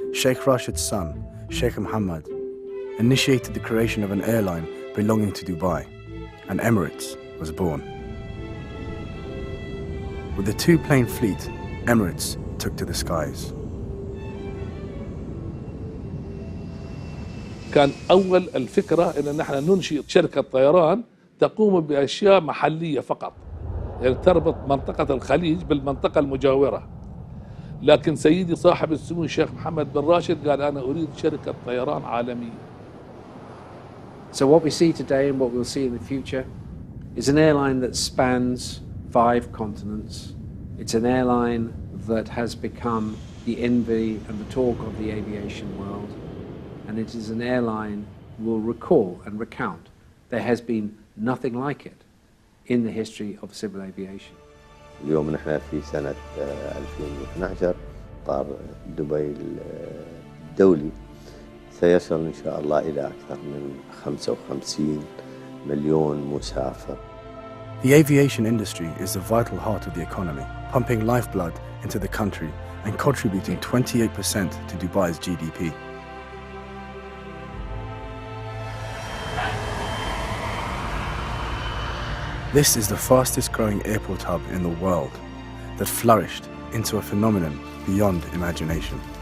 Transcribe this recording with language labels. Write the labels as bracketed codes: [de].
[en] Sheikh Rashid's son, Sheikh Mohammed, initiated the creation of an airline belonging to Dubai, and Emirates was born. With the two-plane fleet, Emirates took to the skies. [ar] كان أول الفكرة إن نحن ننشئ شركة طيران تقوم بأشياء محلية فقط، يعني تربط منطقة الخليج بالمنطقة المجاورة. لكن سيدي صاحب السمو الشيخ محمد بن راشد قال أنا أريد شركة طيران عالمية. [en] So what we see today and what we'll see in the future is an airline that spans 5 continents. It's an airline that has become the envy and the talk of the aviation world. And it is an airline we'll recall and recount. There has been nothing like it in the history of civil aviation. [ar] اليوم نحن في سنة 2012 طار دبي الدولي سيصل إن شاء الله إلى أكثر من 55 مليون مسافر. [en] The aviation industry is the vital heart of the economy, pumping lifeblood into the country and contributing 28% to Dubai's GDP. This is the fastest growing airport hub in the world that flourished into a phenomenon beyond imagination.